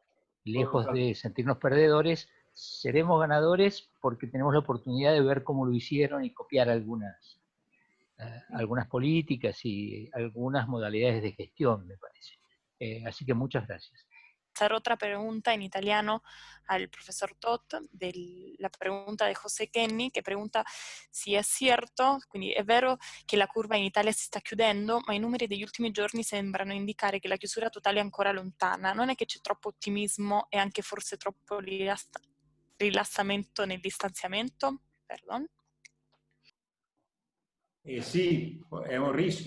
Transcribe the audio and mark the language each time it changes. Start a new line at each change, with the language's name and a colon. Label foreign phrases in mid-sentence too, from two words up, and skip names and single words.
Spanish: Lejos de sentirnos perdedores, seremos ganadores porque tenemos la oportunidad de ver cómo lo hicieron y copiar algunas políticas y algunas modalidades de gestión, me parece. Así que muchas gracias. Hacer otra pregunta en italiano al professor Tot, la pregunta de José Kenny,
Italian: che pregunta se è cierto, quindi è vero che la curva in Italia si sta chiudendo, ma i numeri degli ultimi giorni sembrano indicare che la chiusura totale è ancora lontana. Non è che c'è troppo ottimismo e anche forse troppo rilassamento nel distanziamento?
Spanish: Perdon.
Italian: Sì, è un rischio.